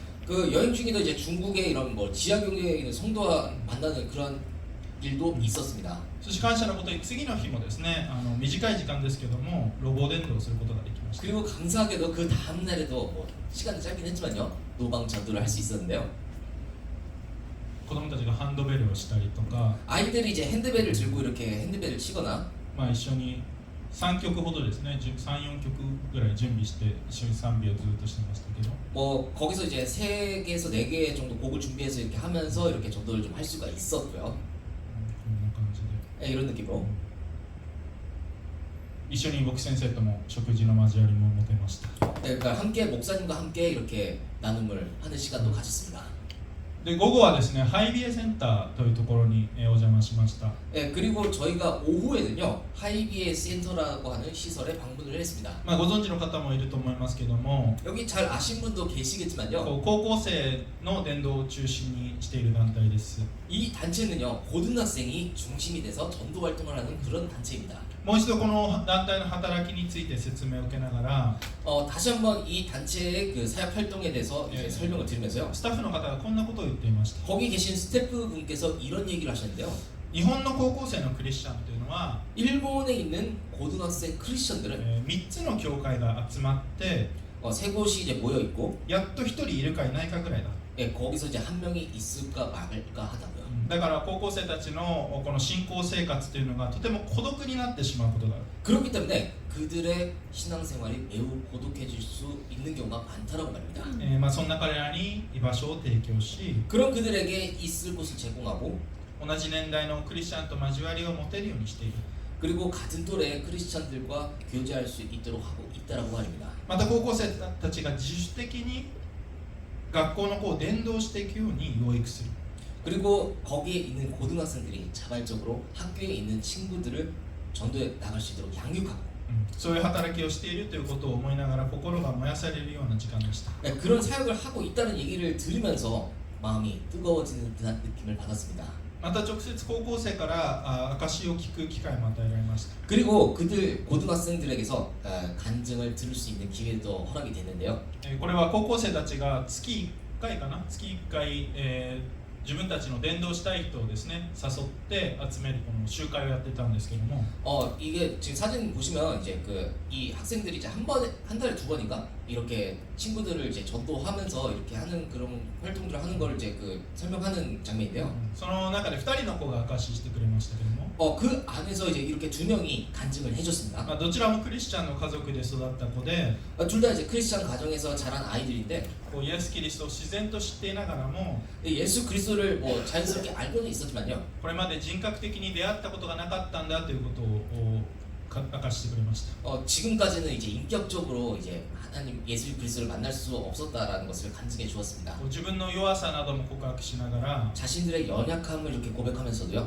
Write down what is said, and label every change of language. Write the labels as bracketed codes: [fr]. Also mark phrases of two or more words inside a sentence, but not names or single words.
[ko] 그 여행 중에도 이제 중국의 이런 뭐 지하교회에 있는 성도와 만나는 그런 일도 있었습니다. [ja] そして感謝のことに次の日もですね、短い時間ですけども路傍伝道をすることができました。 [ko] 그리고 감사하게도 그 다음 날에도 뭐 시간이 짧긴 했지만요 노방 전도를 할 수 있었는데요. [ja] 子供たちがハンドベルをしたりとか、 [ko] 아이들이 이제 핸드벨을 들고 이렇게 핸드벨을 치거나 [ja] 一緒に3曲ほどですね、3、4曲ぐらい準備して一緒に賛美をずっとしてましたけど、 [ko] 뭐 거기서 이제 3개에서 4개 정도 곡을 준비해서 이렇게 하면서 이렇게 전도를 좀 할 수가 있었고요. [ja] こんな感じで [ko] 이런 느낌으로 [ja] 一緒に僕先生とも食事の交わりも持てました。 [ko] 그러니까 함께 목사님과 함께 이렇게 나눔을 하는 시간도 가졌습니다. [ja] で午後はですね、ハイビエセンターというところにお邪魔しました。 [ko] 그리고 저희가 오후에는요 하이비에 센터라고 하는 시설에 방문을 했습니다. [ja] ご存知の方もいると思いますけども、 [ko] 여기 잘 아신 분도 계시겠지만요 [ja] 高校生の伝道を中心にしている団体です。 [ko] 이 단체는요 고등학생이 중심이 돼서 전도 활동을 하는 그런 단체입니다. [ja] もう一度この団体の働きについて説明を受けながら [ko] 다시 한번 이 단체의 그 사역 활동에 대해서 이제 예. 설명을 드리면서요. [ja] スタッフの方がこんなことを言っていました。 [ko] 거기 계신 스태프 분께서 이런 얘기를 하셨는데요. [ja] 日本の高校生のクリスチャンというのは、 [ko] 일본에 있는 고등학생 크리스천들은 [ja] 3 つの教会が集まって [ko] 세 곳이 이제 모여 있고 [ja] やっと1人いるかいないかぐらいだ。 [ko] 예, 거기서 이제 한 명이 있을까 말까 하다고요. [ja] だから高校生たちのこの信仰生活というのがとても孤独になってしまうことがある。 [ko] 그렇기 때문에 그들의 신앙생활이 매우 고독해질 수 있는 경우가 많다라고 말입니다. [ja] そんな彼らに居場所を提供し、 [ko] 그런 그들에게 있을 곳을 제공하고 [ja] 同じ年代のクリスチャンと交わりを持てるようにしている。 [ko] 그리고 같은 또래의 크리스천들과 교제할 수 있도록 하고 있다라고 말입니다. [ja] また高校生たちが自主的に学校の子を伝道していくように養育する。 [ko] 그리고 거기에 있는 고등학생들이 자발적으로 학교에 있는 친구들을 전도해 나갈 수 있도록 양육하고 [ja] そういう働きをしているということを思いながら心が燃やされるような時間でした。 [ko] 그런 사역을 하고 있다는 얘기를 들으면서 마음이 뜨거워지는 듯한 느낌을 받았습니다. [ja] また直接高校生から証を聞く機会も与えられました。 [ko] 그리고 그들 고등학생들에게서 간증을 들을 수 있는 기회도 허락이 됐는데요. [ja] これは高校生たちが月1回かな、月1回、自分たちの伝道したい人をですね誘って集めるこの集会をやってたんですけども、 [ko] 이게 지금 사진 보시면 이제 이 학생들이 이제 한 달에 2번인가 이렇게 친구들을 이제 전도하면서 이렇게 하는 그런 활동들을 하는 걸 이제 설명하는 장면인데요. [ja] その中で2人の子が証ししてくれましたけども、 [ko] 그 안에서 이제 이렇게 2명이 간증을 해줬습니다. [ja] どちらもクリスチャンの家族で育った子で、 [ko] 둘 다 이제 크리스찬 가정에서 자란 아이들인데 [ja] イエス・キリストを自然と知っていながらも、 [ko] 예수 그리스도를 뭐 자연스럽게 알고는 있었지만요. [ja] これまで人格的に出会ったことがなかったんだということを明かしてくれました。 [ko] 지금까지는 이제 인격적으로 이제 하나님 예수 그리스도를 만날 수 없었다라는 것을 간증해 주었습니다. [ja] 自分の弱さなども告白しながら、 [ko] 자신들의 연약함을 이렇게 고백하면서도요.